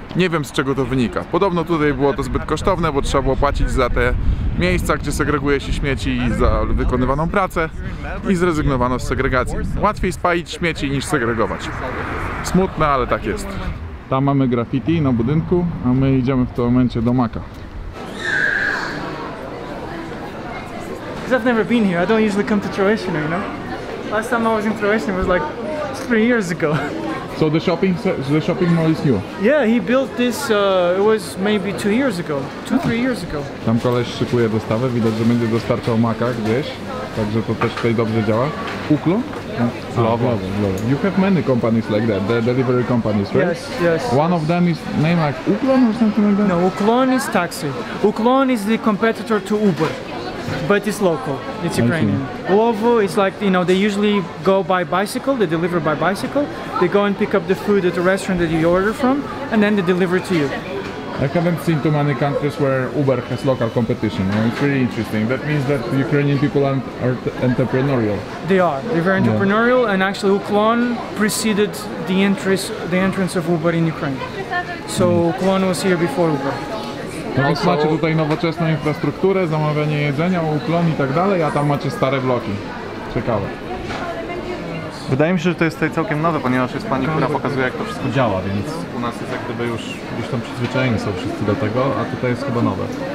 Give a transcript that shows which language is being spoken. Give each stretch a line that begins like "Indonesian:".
Polish: Nie wiem, z czego to wynika. Podobno tutaj było to zbyt kosztowne, bo trzeba było płacić za te miejsca, gdzie segreguje się śmieci i za wykonywaną pracę i zrezygnowano z segregacji. Łatwiej spalić śmieci niż segregować. Smutne, ale tak jest. Tam mamy graffiti na budynku, a my idziemy w tym momencie do Maka.
English: I've never been here. I don't usually come to Troyeshino, you know. Last time I was in Troyeshino was like 3 years ago. So the shopping mall is new? Yeah, he built this, it was maybe 2 years ago, 2-3 years ago.
Polish: Tam koleś szykuje dostawę, widać, że będzie dostarczał Maka gdzieś, także to też tutaj dobrze działa. Uklon? Glovo.
English: You have many companies like that, the delivery companies, right? Yes. One of them is named like Uklon or something like that? No, Uklon is taxi. Uklon is the competitor to Uber, but it's local, it's Ukrainian. Glovo is like, you know, they usually go by bicycle, they deliver by bicycle. They go and pick up the food at the restaurant that you order from, and then they deliver to you. I haven't seen too many countries where Uber has local competition. It's really interesting. That means that Ukrainian people are entrepreneurial. They're very entrepreneurial, and actually Uklon preceded the entrance of Uber in Ukraine. So Uklon was here before Uber.
Polish: No więc macie tutaj nowoczesną infrastrukturę, zamawianie jedzenia, Uklon i tak dalej, a tam macie stare bloki. Ciekawe. Wydaje mi się, że to jest tutaj całkiem nowe, ponieważ jest pani, która pokazuje, jak to wszystko działa, więc u nas jest jak gdyby już gdzieś tam przyzwyczajeni są wszyscy do tego, a tutaj jest chyba nowe.